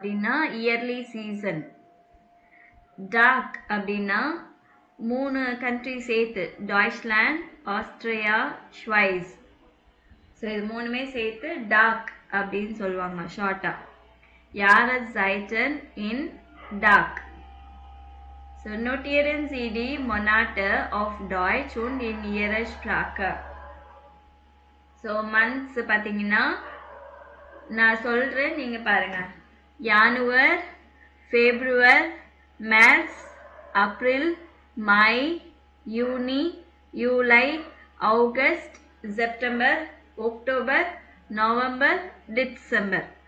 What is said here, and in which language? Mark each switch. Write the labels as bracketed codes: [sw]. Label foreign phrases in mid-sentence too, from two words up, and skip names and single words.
[ta] அப்படின்னா [en] early season. [ta] டாக் அப்படின்னா 3 கண்ட்ரி சேர்த்து, டாய்ச்லாண்ட், ஆஸ்திரியா, ஸ்வைஸ். ஸோ இது 3மே சேர்த்து டாக் அப்படின்னு சொல்லுவாங்க ஷார்ட்டா. [de] Jahreszeiten in DAG. So notieren Sie die Monate auf Deutsch und in Ihrer Sprache. [en] So months [ta] பார்த்தீங்கன்னா நான் சொல்றேன், நீங்க பாருங்க. [de] Januar, Februar, März, April, Mai, Juni, Juli, August, September, Oktober, November, Dezember.